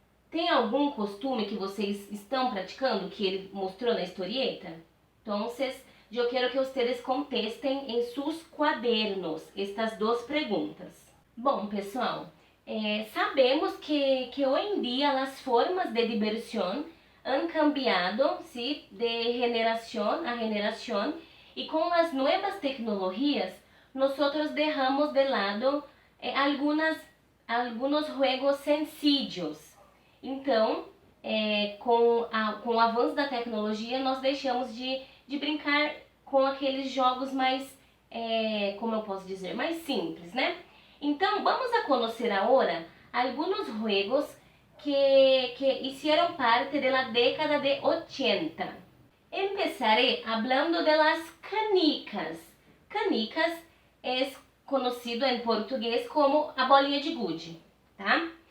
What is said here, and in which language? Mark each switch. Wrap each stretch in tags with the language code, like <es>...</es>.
<pt>Tem algum costume que vocês estão praticando que ele mostrou na historieta? Então, eu quero que vocês contestem em seus quadernos estas duas perguntas. Bom, pessoal, sabemos que hoje em dia as formas de diversão</pt> <es>han cambiado, ¿sí? De generación a generación, y con las nuevas tecnologías nosotros dejamos de lado algunos juegos sencillos.</es> <pt>Então, com o avanço da tecnologia, nós deixamos de brincar com aqueles jogos mais como eu posso dizer, mais simples, né? Então, vamos a conhecer agora alguns jogos que</pt> <es>hicieron parte de la década de 80. Empezaré hablando de las canicas. Canicas es conocido en portugués como</es> <pt>a bolinha de gude,</pt> <es>tá?</es>